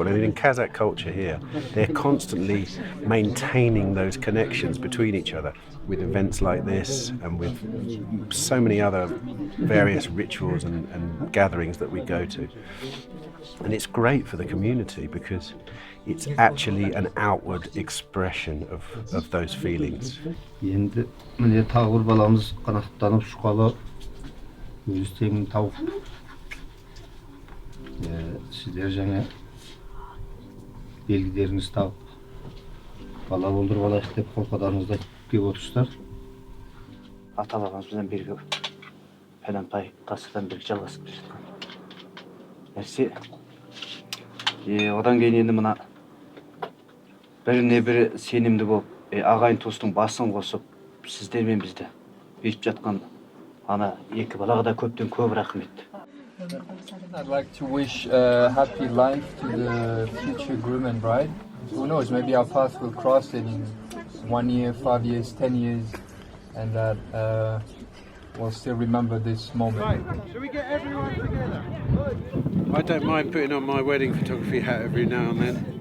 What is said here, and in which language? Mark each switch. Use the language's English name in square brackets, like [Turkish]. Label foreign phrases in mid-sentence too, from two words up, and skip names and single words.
[English] And in Kazakh culture here, they're constantly maintaining those connections between each other with events like this and with so many other various rituals and gatherings that we go to. And it's great for the community because it's actually an outward expression of those feelings. [Kazakh] Енді міне тағы бір баламыз қанаттанып ұшқалы өзі тегін тауып. Сіздер жаңа белгілеріңізді тауып бала болдырып алайық деп қолқадарыңызды айтып келіп отырсыздар. Ата-бабамыздан бергі пәленбай ғасырдан бері жалғасып келе жатқан нәрсе. Одан кейін енді мына біріне бірі сенімді болып, ағайын туыстың басын қосып, сіздер мен бізді бүйтіп жатқан ана екі балаға да көптен көп рахмет. [English] I'd like to wish a happy life to the future groom and bride. Who knows, maybe our path will cross in 1 year, 5 years, 10 years, and that we'll still remember this moment. Right, shall we get everyone together? I don't mind putting on my wedding photography hat every now and then.